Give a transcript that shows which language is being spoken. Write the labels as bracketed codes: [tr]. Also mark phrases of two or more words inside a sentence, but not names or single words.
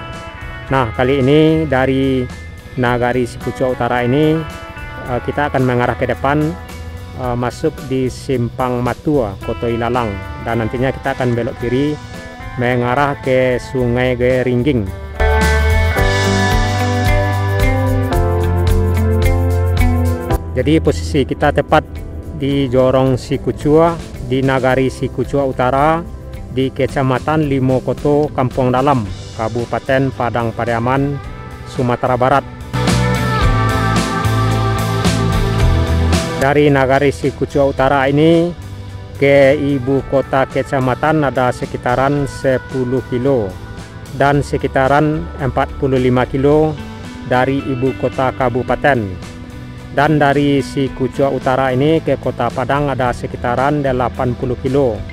[id] Nah, kali ini dari Nagari Sikucua Utara ini kita akan mengarah ke depan, masuk di Simpang Matua, Koto Ilalang, dan nantinya kita akan belok kiri mengarah ke Sungai Geringging. Jadi posisi kita tepat di Jorong Sikucua, di Nagari Sikucua Utara, di Kecamatan Limokoto, Kampung Dalam, Kabupaten Padang Pariaman, Sumatera Barat. Dari Nagari Sikucua Utara ini ke ibu kota kecamatan ada sekitaran 10 kilo dan sekitaran 45 kilo dari ibu kota kabupaten. Dan dari Sikucua Utara ini ke kota Padang ada sekitaran 80 kilo.